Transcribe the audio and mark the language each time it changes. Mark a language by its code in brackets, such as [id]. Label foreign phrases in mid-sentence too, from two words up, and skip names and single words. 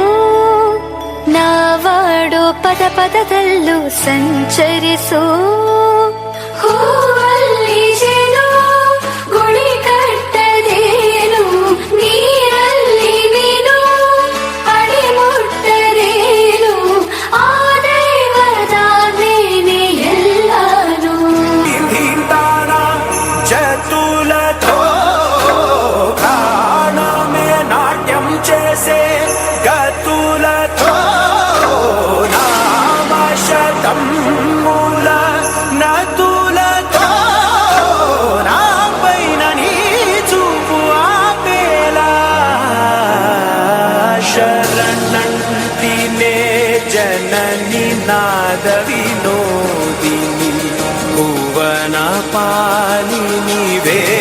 [kn] ನಾವಾಡೋ ಪದ ಪದದಲ್ಲೂ ಸಂಚರಿಸು ಹೂವಲ್ಲಿ ಜೇನು ಗುಡಿ ಕಟ್ಟದೇನು ನೀರಲ್ಲಿ ಮೀನು ಅಡಿ ಮುಟ್ಟರೇನು ಆ ದೈವದ ನೇನೆ ಎಲ್ಲಾನು [te] చతులతో ప్రాణమే నాట్యం చేసే గతులతో నామశతం మూల నతులతో నా పైన నీ చూపు ఆపేలా శరణంటినే జనని నాద వినోదిని భువన పాలిని వే